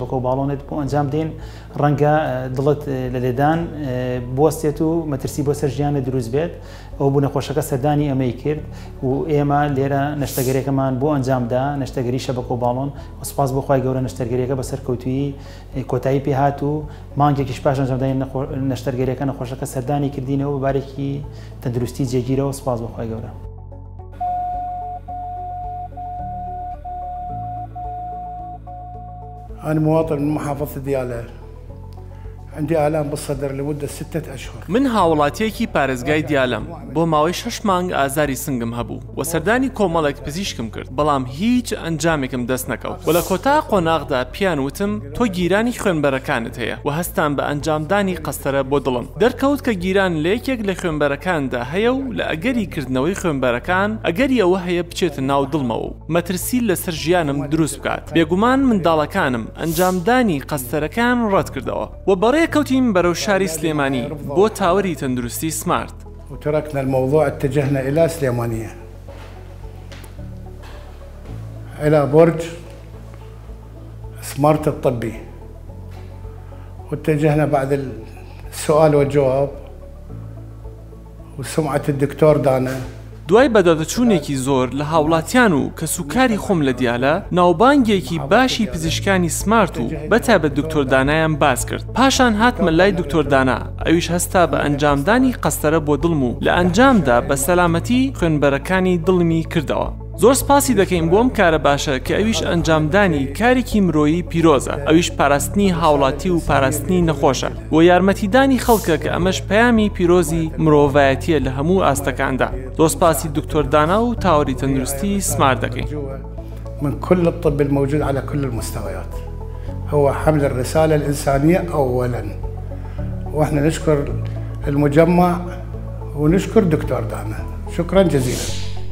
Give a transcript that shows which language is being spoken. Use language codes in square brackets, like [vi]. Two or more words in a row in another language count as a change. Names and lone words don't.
[ckb] و باڵۆنێت بۆ ئەنجام دێن ڕەنگە دڵت لە لێدان بوەستێت و مەترسی بۆ سەر ژیانە دروست بێت ئەو بوو نەخۆشەکە سەردانی ئەمەی کرد و ئێمە لێرە نەشتەگەریەکەمان بۆ ئەنجامدا نەشتەگەری شەبەکە و باڵۆن سپاس بۆ خی گەورە نەشتەرگەریەکە بەسەر کەوتویی کۆتایی پێهات و مانگێکیش پاش ئەنجامدانی نەشتەرگەریەکە نەخۆشەکە سەردانی کردینەوە بارێکی تەندروستی جێگیرەوە سپاس بۆ خی گەورە. [ar] أنا مواطن من محافظة ديالى عندي آلام بالصدر لمدة 6 أشهر. [ckb] من هاوڵاتیەکی پارێزگای دیالەم بۆ ماوەی 6 مانگ ئازاری سنگم هەبوو و سەردانی کۆمەڵێک پزیشکم کرد بەڵام هیچ ئەنجامێکم دەست نەکەوت و لە کۆتا قۆناغدا پیان وتم تۆ گیرانی خوێنبەرەکانت هەیە و هەستان بە ئەنجامدانی قەستەرە بۆ دڵم دەرکەوت کە گیران لە یەکێک لە خوێنبەرەکاندا هەیە و لە ئەگەری کردنەوەی خوێنبەرەکان ئەگەری ئەوە هەیە بچێتە ناو دڵمەوە و مەترسی لەسەر ژیانم دروست بکات بێگومان منداڵەکانم ئەنجامدانی قەستەرەکان ڕەت کردەوە و بەڕێ كوتيم برو شاري سليماني بو تاوري تندرستي سمارت [ar] وتركنا الموضوع اتجهنا إلى سليمانية إلى برج سمارت الطبي واتجهنا بعد السؤال والجواب وسمعة الدكتور دانا [ckb] دوای بەدەدەچوونێکی زۆر لە هاوڵاتیان و کە سوکاری خۆم لە دیالە ناوبانگێکی باشی پزیشکانی سمارت و بەتابەت دکتۆر دانایان باز کرد پاشان هاتمە لای دکتۆر دانا ئەویش هەستا بە ئەنجامدانی قەستەرە بۆ دڵم و لە ئەنجامدا بە سەلامەتی خوێنبەرەکانی دڵمی کردەوە زۆر سپاسی دەکەین بۆم کارە باشە کە ئەویش ئەنجامدانی کارێکی مرۆیی پیرۆزە ئەویش پاراستنی هاوڵاتی و پاراستنی نەخۆشە بۆ یارمەتیدانی خەڵکە کە ئەمەش پەیامی پیرۆزی مرۆڤایەتیە لە هەموو ئاستەکاندا زۆر سپاسی دکتۆر دانا و تاوەری تەندروستی سمارت دەکەین. [ar] من كل الطب الموجود على كل المستويات هو حمل الرسالة الإنسانية أولا وإحنا نشكر المجمع ونشكر دكتور دانا شكرا جزيلا.